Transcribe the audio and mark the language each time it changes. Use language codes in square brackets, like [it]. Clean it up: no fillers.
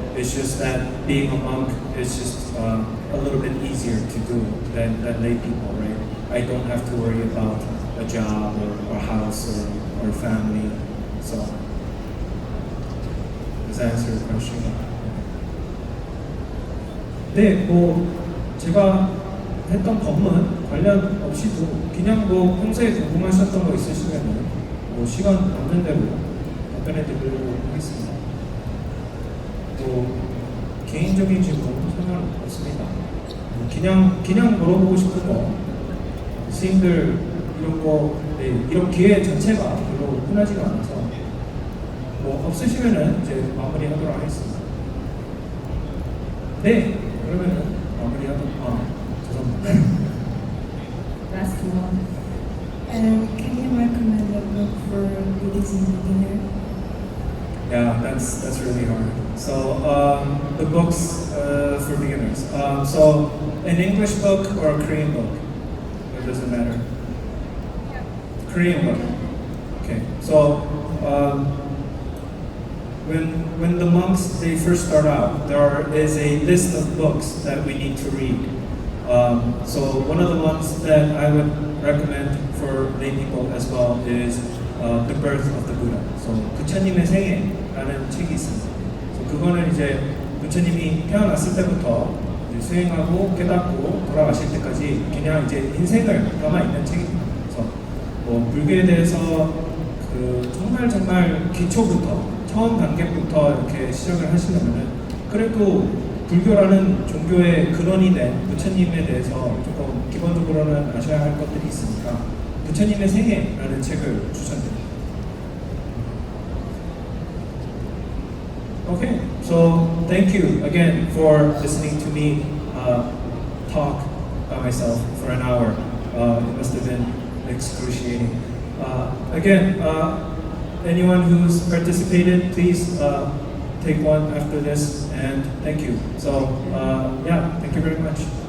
[en] It's just that being a monk is just a little bit easier to do than lay people, right? I don't have to worry about a job or a house or family. So, does that answer your question? [ko] 네, 제가 했던 법문 관련 없이도 그냥 평소에 궁금하셨던 거 있으시면은 시간 남는 대로 답변해 드리려고 하겠습니다. 또 개인적인 질문 상관없습니다. 그냥 물어보고 싶은 거 스님들 이런 거 이런 기회 자체가 별로 흔하지가 않아서 없으시면은 이제 마무리하도록 하겠습니다. 네, 그러면은 마무리하도록 죄송합니다. [en] Last one. Can you recommend a book for Buddhism beginner? Yeah, that's really hard. So the books for beginners. So an English book or a Korean book? It doesn't matter. Korean book. Okay. So when the monks they first start out, there is a list of books that we need to read. So one of the ones that I would recommend for lay people as well is The Birth of the Buddha. [ko] So 부처님의 생애라는 책이 있습니다. So 그거는 이제 부처님이 태어났을 때부터 이제 수행하고 깨닫고 돌아가실 때까지 그냥 이제 인생을 담아 있는 책입니다. 그래서 불교에 대해서 정말 기초부터 처음 단계부터 이렇게 시작을 하시려면은 그래도 불교라는 종교의 근원이 된 부처님에 대해서 조금 기본적으로는 아셔야 할 것들이 있으니까 부처님의 생애라는 책을 추천드립니다. [en] Okay, so thank you again for listening to me talk by myself for an hour. It must have been excruciating. Again, anyone who's participated, please take one after this, and thank you. So, yeah, thank you very much.